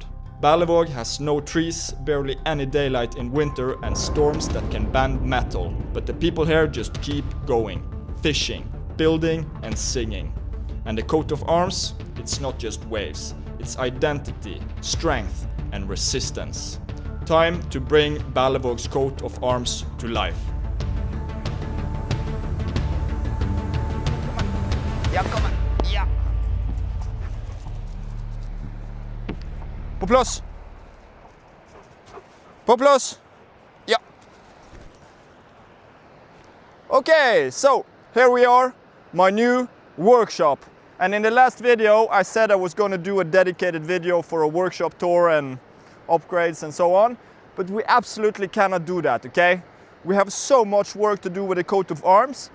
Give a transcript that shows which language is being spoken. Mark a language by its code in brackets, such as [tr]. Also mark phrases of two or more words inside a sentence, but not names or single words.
[en] Balivog has no trees, barely any daylight in winter, and storms that can bend metal. But the people here just keep going, fishing, building and singing. And the coat of arms, it's not just waves, it's identity, strength and resistance. Time to bring Balivog's coat of arms to life. [no] Ja, kom her. Ja. På plass. På plass. Ja. [en] Okay, so here we are, my new workshop. And in the last video, I said I was going to do a dedicated video for a workshop tour and upgrades and so on. But we absolutely cannot do that, okay? We have so much work to do with the coat of arms.